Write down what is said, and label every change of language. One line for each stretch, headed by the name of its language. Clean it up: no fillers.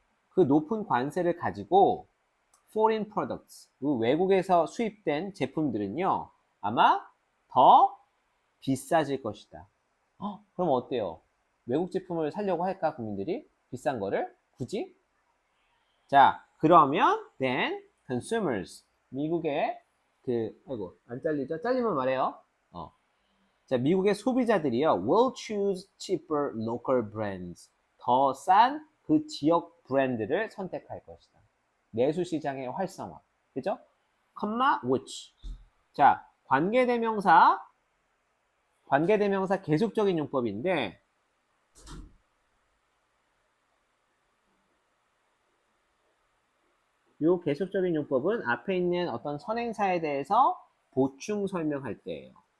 Korean: 그 높은 관세를 가지고
English: foreign products,
Korean: 그 외국에서 수입된 제품들은요, 아마 더 비싸질 것이다. 그럼 어때요? 외국 제품을 사려고 할까, 국민들이? 비싼 거를? 굳이? 자, 그러면
English: then consumers,
Korean: 미국의 안 잘리죠? 잘리면 말해요. 자, 미국의 소비자들이요,
English: will choose cheaper local brands.
Korean: 더 싼 그 지역 브랜드를 선택할 것이다. 내수 시장의 활성화. 그죠? which. 자, 관계대명사 계속적인 용법인데, 이 계속적인 용법은 앞에 있는 어떤 선행사에 대해서 보충 설명할 때예요.